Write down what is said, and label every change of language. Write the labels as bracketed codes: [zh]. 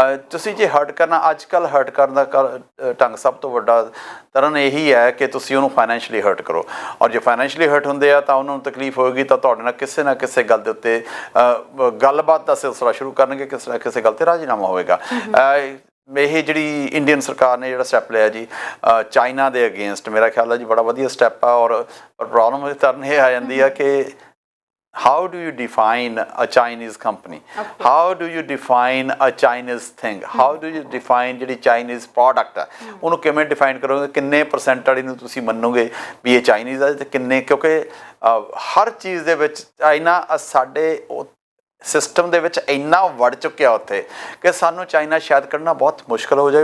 [pa] ਤੁਸੀਂ ਜੇ ਹਰਟ ਕਰਨਾ, ਅੱਜ ਕੱਲ੍ਹ ਹਰਟ ਕਰਨ ਦਾ ਢੰਗ ਸਭ ਤੋਂ ਵੱਡਾ ਤਰਨ ਇਹੀ ਹੈ ਕਿ ਤੁਸੀਂ ਉਹਨੂੰ ਫਾਈਨੈਂਸ਼ਲੀ ਹਰਟ ਕਰੋ, ਔਰ ਜੇ ਫਾਈਨੈਂਸ਼ਲੀ ਹਰਟ ਹੁੰਦੇ ਆ ਤਾਂ ਉਹਨਾਂ ਨੂੰ ਤਕਲੀਫ ਹੋਏਗੀ ਤਾਂ ਤੁਹਾਡੇ ਨਾਲ ਕਿਸੇ ਨਾ ਕਿਸੇ ਗੱਲ ਦੇ ਉੱਤੇ ਗੱਲਬਾਤ ਦਾ ਸਿਲਸਿਲਾ ਸ਼ੁਰੂ ਕਰਨਗੇ, ਕਿਸੇ ਨਾ ਕਿਸੇ ਗੱਲ 'ਤੇ ਰਾਜ਼ੀਨਾਮਾ ਹੋਵੇਗਾ। ਇਹ ਜਿਹੜੀ ਇੰਡੀਅਨ ਸਰਕਾਰ ਨੇ ਜਿਹੜਾ ਸਟੈਪ ਲਿਆ ਜੀ ਚਾਈਨਾ ਦੇ ਅਗੇਂਸਟ, ਮੇਰਾ ਖਿਆਲ ਹੈ ਜੀ ਬੜਾ ਵਧੀਆ ਸਟੈਪ ਆ। ਔਰ ਪ੍ਰੋਬਲਮ ਤਰਨ ਇਹ ਆ ਜਾਂਦੀ ਆ ਕਿ [en] how do you define a Chinese company? How do you define a Chinese thing? How do you define [pa] ਜਿਹੜੀ ਚਾਈਨੀਜ਼ ਪ੍ਰੋਡਕਟ ਹੈ ਉਹਨੂੰ ਕਿਵੇਂ ਡਿਫਾਈਨ ਕਰੋਗੇ? ਕਿੰਨੇ ਪਰਸੈਂਟ ਵਾਲੀ ਨੂੰ ਤੁਸੀਂ ਮੰਨੋਗੇ ਵੀ ਇਹ ਚਾਈਨੀਜ਼ ਹੈ ਤੇ ਕਿੰਨੇ? ਕਿਉਂਕਿ ਹਰ ਚੀਜ਼ ਦੇ ਵਿੱਚ ਚਾਈਨਾ ਸਾਡੇ ਸਿਸਟਮ ਦੇ ਵਿੱਚ ਇੰਨਾ ਵੜ ਚੁੱਕਿਆ ਉੱਥੇ ਕਿ ਸਾਨੂੰ ਚਾਈਨਾ ਸ਼ਾਇਦ ਕੱਢਣਾ ਬਹੁਤ ਮੁਸ਼ਕਿਲ ਹੋ ਜਾਵੇ।